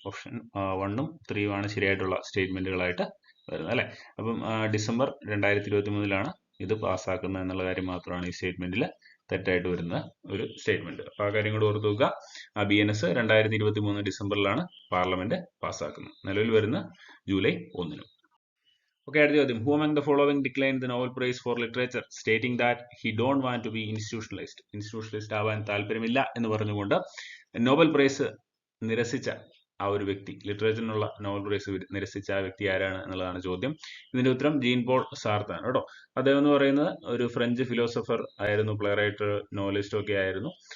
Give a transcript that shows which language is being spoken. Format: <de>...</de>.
<ml>Option 1ഉം 3ഉം ആണ് ശരിയായിട്ടുള്ള സ്റ്റേറ്റ്മെന്റുകളായിട്ട് വരുന്നത് അല്ലെ. അപ്പം ഡിസംബർ 2023-ലാണ് ഇത് പാസ്സാക്കുന്നത് എന്നുള്ള കാര്യം മാത്രമാണ് ഈ സ്റ്റേറ്റ്മെന്റിൽ തെറ്റായിട്ട് വരുന്ന ഒരു സ്റ്റേറ്റ്മെന്റ്. അപ്പൊ ആ കാര്യം കൂടെ ഓർത്ത് വെക്കുക. BNS 2023 ഡിസംബറിലാണ് parliament പാസ്സാക്കുന്നത്. നിലവിൽ വരുന്ന ജൂലൈ 1-നും.</ml> <en>Okay,</en> <ml>അടുത്ത ചോദ്യം,</ml> <en>who among the following declined the Nobel Prize for Literature stating that he don't want to be institutionalized?</en> <ml>institutionalized ആവാൻ താല്പര്യമില്ല എന്ന് പറഞ്ഞുകൊണ്ട് നോബൽ പ്രൈസ് നിരസിച്ച ആ ഒരു വ്യക്തി, ലിറ്ററേച്ചറിനുള്ള നോബൽ പ്രൈസ് നിരസിച്ച ആ വ്യക്തി ആരാണ് എന്നുള്ളതാണ് ചോദ്യം. ഇതിന്റെ ഉത്തരം ജീൻ പോൾ സാർത്താണ് കേട്ടോ. അദ്ദേഹം എന്ന് പറയുന്നത് ഒരു ഫ്രഞ്ച് ഫിലോസഫർ ആയിരുന്നു, പ്ലേ റൈറ്റർ, നോവലിസ്റ്റ് ഒക്കെ ആയിരുന്നു.</ml>